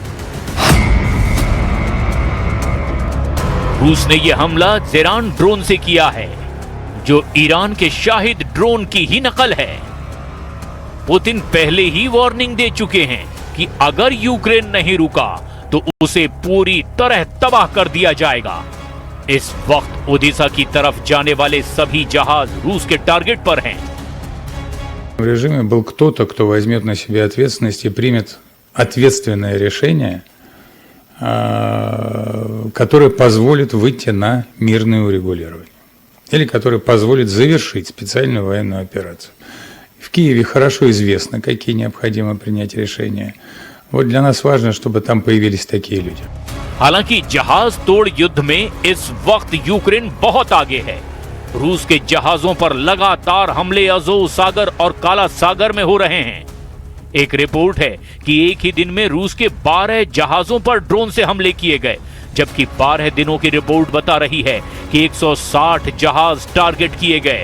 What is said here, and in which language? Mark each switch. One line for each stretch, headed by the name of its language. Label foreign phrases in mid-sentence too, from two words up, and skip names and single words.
Hindi: रूस ने यह हमला ज़ेरान ड्रोन से किया है, जो ईरान के शाहिद ड्रोन की ही नकल है। पुतिन पहले ही वार्निंग दे चुके हैं कि अगर यूक्रेन नहीं रुका तो उसे पूरी तरह तबाह कर दिया जाएगा। इस वक्त ओदेसा की तरफ जाने वाले सभी जहाज रूस के टारगेट पर हैं।
Russian: В режиме был кто-то, кто возьмет на себя ответственность и примет ответственное решение, которое позволит выйти на мирное урегулирование или которое позволит завершить специальную военную операцию. В Киеве хорошо известно, какие необходимо принять решения. Вот для нас важно, чтобы там появились такие люди.
Hindi: हालांकि जहाज तोड़ युद्ध में इस वक्त यूक्रेन बहुत आगे है। रूस के जहाजों पर लगातार हमले अज़ोव सागर और काला सागर में हो रहे हैं। एक रिपोर्ट है कि एक ही दिन में रूस के 12 जहाजों पर ड्रोन से हमले किए गए, जबकि 12 दिनों की रिपोर्ट बता रही है कि 160 जहाज टारगेट किए गए।